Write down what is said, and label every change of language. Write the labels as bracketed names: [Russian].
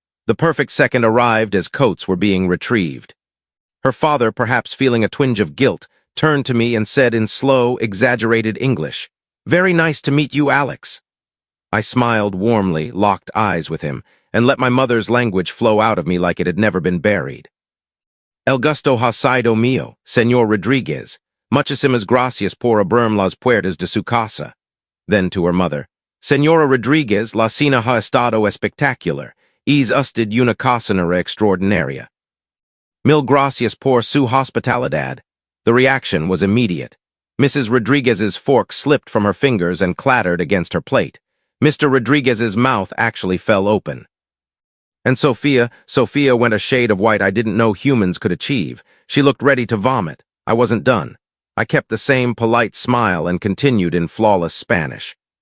[English] The perfect second arrived as coats were being retrieved. Her father, perhaps feeling a twinge of guilt, turned to me and said in slow, exaggerated English, "Very nice to meet you, Alex." I smiled warmly, locked eyes with him, and let my mother's language flow out of me like it had never been buried. [Spanish] El gusto ha sido mío, Señor Rodriguez. Muchísimas gracias por abrirme las puertas de su casa. [English] Then to her mother, [Spanish] Señora Rodriguez, la cena ha estado espectacular. Es usted una cocinera extraordinaria. Mil gracias por su hospitalidad. [English] The reaction was immediate. Mrs. Rodriguez's fork slipped from her fingers and clattered against her plate. Mr. Rodriguez's mouth actually fell open. And Sophia went a shade of white I didn't know humans could achieve. She looked ready to vomit. I wasn't done. I kept the same polite smile and continued in flawless Spanish.